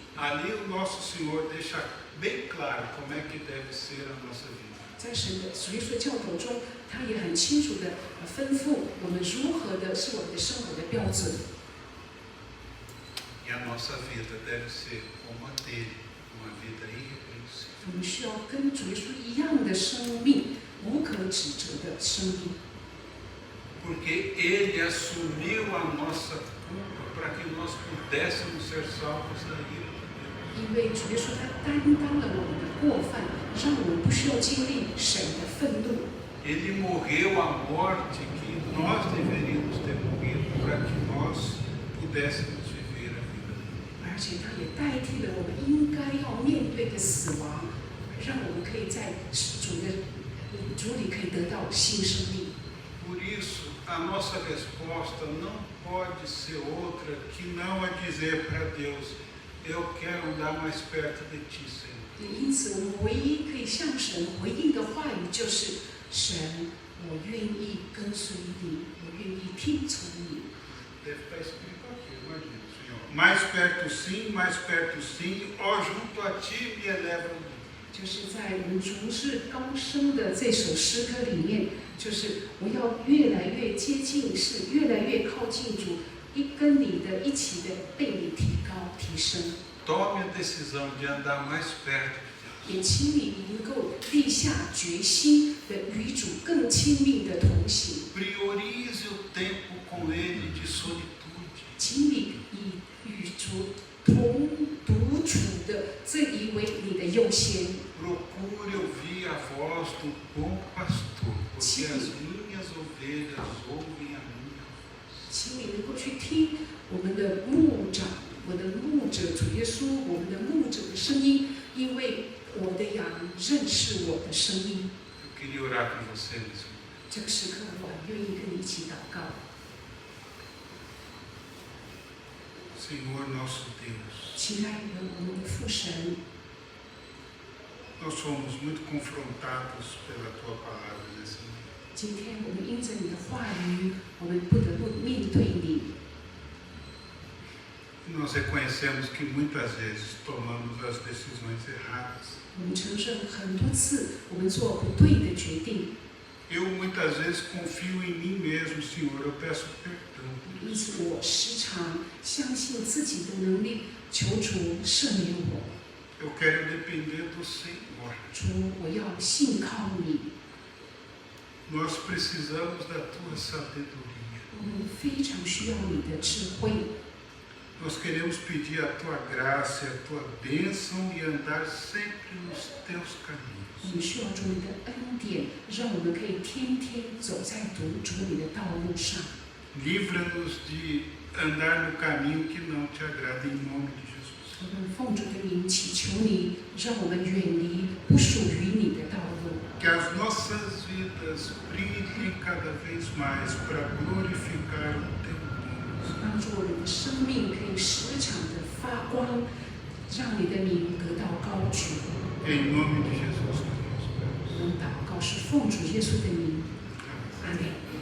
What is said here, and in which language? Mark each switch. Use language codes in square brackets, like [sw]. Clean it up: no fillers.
[pt] Ali o nosso Senhor deixa bem claro como é que deve ser a nossa vida. [zh] 在神的主耶稣教导中，他也很清楚的吩咐我们如何的是我们的生活的标准。 [pt] E a nossa vida deve ser como a dele, uma vida irrepreensível. [zh] 我们需要跟主耶稣一样的生命，无可指责的生命。 [pt] Porque ele assumiu a nossa culpa para que nós pudéssemos ser salvos da ira de Deus. [zh] 因为主耶稣他担当了我们的过犯，让我们不需要经历神的愤怒。 [pt] Ele morreu a morte que nós deveríamos ter morrido para que nós pudéssemos viver a vida. [zh] 而且他也代替了我们应该要面对的死亡，让我们可以在主里可以得到新生命。 [pt] Por isso, a nossa resposta não pode ser outra que não a dizer para Deus: eu quero andar mais perto de ti, Senhor. [zh] 因此，我们唯一可以向神回应的话语就是：神，我愿意跟随你，我愿意听从你。 [pt] Deve estar escrito aqui, imagina, Senhor. Mais perto sim, ó, junto a ti me eleva o mundo. [zh] 就是在我们逐日高升的这首诗歌里面，就是我要越来越接近，是越来越靠近主，跟你的一起的被你提高提升。 [pt] Tome a decisão de andar mais perto de Deus. [zh] 也请你能够立下决心的与主更亲密的同行。 [pt] Priorize o tempo com Ele de solitude. [zh] 请你以与主同独处的这一为你的优先。 [pt] Procure ouvir a voz do bom pastor, porque as minhas ovelhas ouvem a minha voz. [zh] 请你能够去听我们的牧长，我的牧者主耶稣，我们的牧者的声音，因为我的羊认识我的声音。 [pt] Eu queria orar com você nesse momento. [zh] 这个时刻，我很愿意跟你一起祷告。 [pt] Senhor nosso Deus, [zh] 亲爱的我们的父神， [pt] nós somos muito confrontados pela Tua palavra nesse momento. [zh] 今天我们因着你的话语，我们不得不面对你。 [pt] E nós reconhecemos que muitas vezes tomamos as decisões erradas. [zh] 我们承认很多次我们做不对的决定， [pt] Eu muitas vezes confio em mim mesmo, Senhor, eu peço perdão. [zh] 因此我时常相信自己的能力，求主赦免我。 [pt] Eu quero depender do Senhor. [zh] 主，我要信靠你。 [pt] Nós precisamos da Tua sabedoria. [zh] 我们非常需要你的智慧。 [pt] Nós queremos pedir a Tua graça e a Tua bênção e andar sempre nos Teus [zh] 我 [pt] caminhos. [zh] 们需要主你的恩典，让我们可以天天走在主你的道路上。 [pt] Livra-nos de andar no caminho que não Te agrada, em nome de Jesus. [zh] 我们奉主的名祈求你，让我们远离不属于你的道路。 [pt] Que as nossas vidas brilhem cada vez mais para glorificar o Teu nome. [zh] 帮助我们的生命可以时常的发光，让你的名得到高举。 [pt] Em nome de Jesus que nós oramos. [zh] 我们祷告是奉主耶稣的名，阿门。